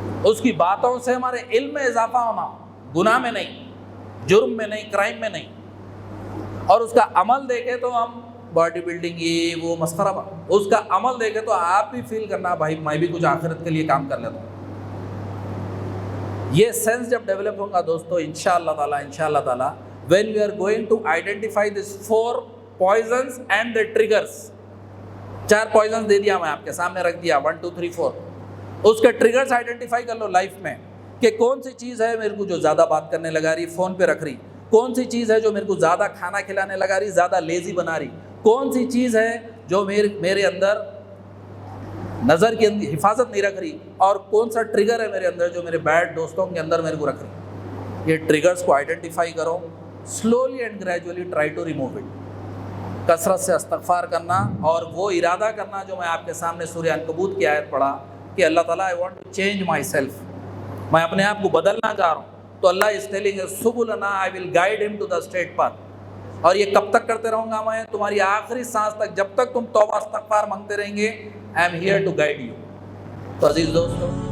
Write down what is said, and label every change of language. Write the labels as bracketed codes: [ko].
[ur] اس کی باتوں سے ہمارے علم میں اضافہ ہونا, گناہ میں نہیں, جرم میں نہیں, کرائم میں نہیں. اور اس کا عمل دیکھے تو ہم باڈی بلڈنگ یہ وہ مسخرہ, اس کا عمل دیکھے تو آپ بھی فیل کرنا بھائی میں بھی کچھ آخرت کے لیے کام کر لیتا ہوں. یہ سینس جب ڈیولپ ہوگا دوستو, انشاءاللہ تعالی [en] when we are going to identify these 4 poisons and the triggers. [ur] 4 poisons دے دیا میں آپ کے سامنے رکھ دیا, 1 2 3 4. اس کے ٹریگرز آئیڈینٹیفائی کر لو لائف میں کہ کون سی چیز ہے میرے کو جو زیادہ بات کرنے لگا رہی, فون پہ رکھ رہی, کون سی چیز ہے جو میرے کو زیادہ کھانا کھلانے لگا رہی, زیادہ لیزی بنا رہی, کون سی چیز ہے جو میرے اندر نظر کی حفاظت نہیں رکھ رہی, اور کون سا ٹریگر ہے میرے اندر جو میرے بیڈ دوستوں کے اندر میرے کو رکھ رہی. یہ ٹریگرز کو آئیڈینٹیفائی کرو, [en] slowly and gradually try to remove it. [ur] کثرت سے استغفار کرنا اور وہ ارادہ کرنا جو میں آپ کے سامنے سورہ عنکبوت کی آیت پڑھا کہ اللہ تعالیٰ [en] I want to change myself, [ur] میں اپنے آپ کو بدلنا چاہ رہا ہوں. [en] تو اللہ is telling us سبلنا I will guide him to the straight path. [ur] اور یہ کب تک کرتے رہوں گا میں, تمہاری آخری سانس تک, جب تک تم توبہ استغفار مانگتے رہیں گے. [en] I am here to guide you. [ur] تو عزیز دوستو,